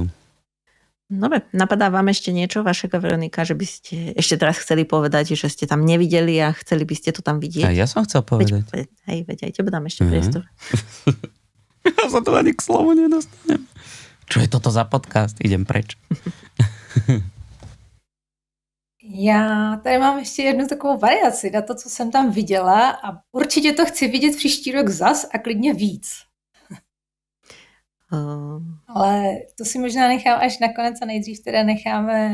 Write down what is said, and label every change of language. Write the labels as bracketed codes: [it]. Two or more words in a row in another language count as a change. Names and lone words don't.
[sk] Dobre, napadá vám ešte niečo, Vašek a Veronika, že by ste ešte teraz chceli povedať, že ste tam nevideli a chceli by ste to tam vidieť? A ja som chcel povedať. Veď aj tebe dám ešte priestor. Ja sa to ani k slovu nedostanem. Čo je toto za podcast? Idem preč. [cs] Já tady mám ještě jednu takovou variaci na to, co jsem tam viděla a určitě to chci vidět příští rok zas a klidně víc. Ale to si možná nechám až nakonec a nejdřív teda necháme...